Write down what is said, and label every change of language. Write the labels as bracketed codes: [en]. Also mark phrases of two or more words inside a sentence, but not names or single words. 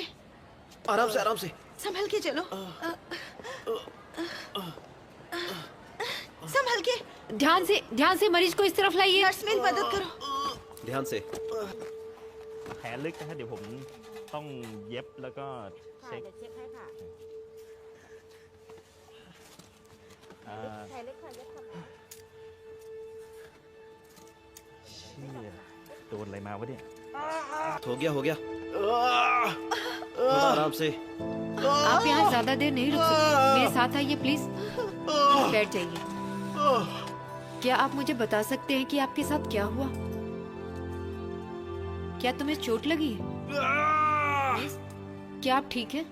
[hi] आराम से, आराम से। संभल के चलो। संभल के। ध्यान से मरीज को इस तरफ लाइए। नर्स मेरी मदद करो। ध्यान से। [th] แผลลึกนะฮะเดี๋ยวผมต้องเย็บแล้วก็เช็ค เดี๋ยวเช็คให้ค่ะ อ่า ไทยเล็กค่ะเล็กค่ะ เชี่ยโดนอะไรมาวะเนี่ย [hi] हो गया थोड़ा आराम से। आप यहाँ ज्यादा देर नहीं रुक सकते, मेरे साथ आइए प्लीज। बैठ जाइए। क्या आप मुझे बता सकते हैं कि आपके साथ क्या हुआ? क्या तुम्हें चोट लगी है? प्लीज, क्या आप ठीक हैं?